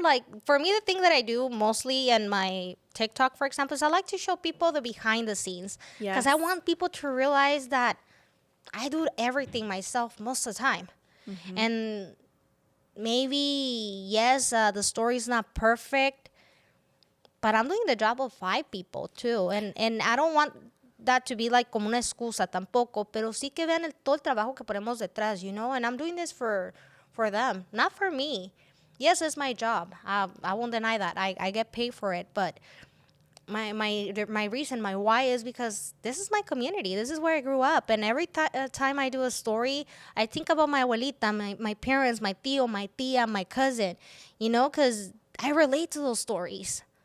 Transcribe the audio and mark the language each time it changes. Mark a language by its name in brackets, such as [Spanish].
[English] Like, for me, the thing that I do mostly in my TikTok, for example, is I like to show people the behind the scenes. Because I want people to realize that I do everything myself most of the time. And maybe, yes, the story's not perfect, but I'm doing the job of 5 people too. And I don't want that to be like [Spanish] como una excusa tampoco, pero sí que vean todo el trabajo que ponemos detrás, [English] you know? And I'm doing this for them, not for me. Yes, it's my job. I won't deny that. I get paid for it, but my reason, my why is because this is my community. This is where I grew up. And every time I do a story, I think about my abuelita, my parents, my tío, my tía, my cousin, you know, because I relate to those stories.